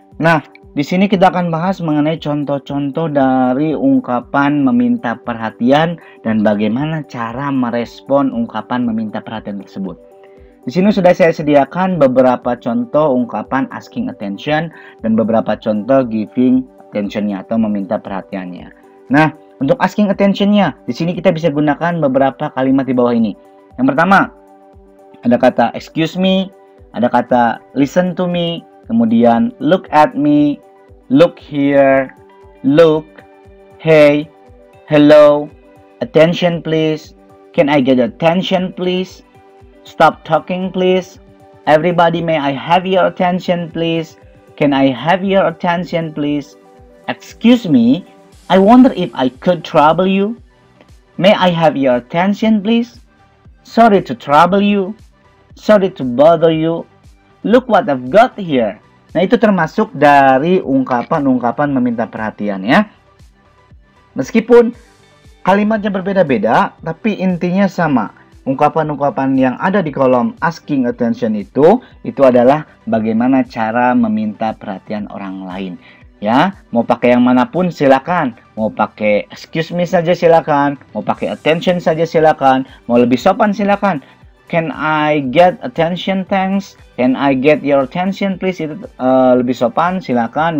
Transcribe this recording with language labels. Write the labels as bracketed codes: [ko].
[id] Nah, di sini kita akan bahas mengenai contoh-contoh dari ungkapan meminta perhatian dan bagaimana cara merespon ungkapan meminta perhatian tersebut. Di sini sudah saya sediakan beberapa contoh ungkapan asking attention dan beberapa contoh giving attention-nya atau meminta perhatiannya. Nah, untuk asking attention-nya, di sini kita bisa gunakan beberapa kalimat di bawah ini. Yang pertama, ada kata [en] excuse me, [id] ada kata [en] listen to me, [id] kemudian [en] look at me, look here, look, hey, hello, attention please, can I get attention please, stop talking please, everybody may I have your attention please, can I have your attention please, excuse me, I wonder if I could trouble you, may I have your attention please, sorry to trouble you, sorry to bother you, look what I've got here. [id] Nah, itu termasuk dari ungkapan-ungkapan meminta perhatian ya. Meskipun kalimatnya berbeda-beda, tapi intinya sama. Ungkapan-ungkapan yang ada di kolom asking attention itu adalah bagaimana cara meminta perhatian orang lain. Ya, mau pakai yang manapun silakan. Mau pakai [en] excuse me [id] saja silakan, mau pakai attention saja silakan, mau lebih sopan silakan. [en] Can I get attention thanks? Can I get your attention please? [id] Itu lebih sopan, silakan.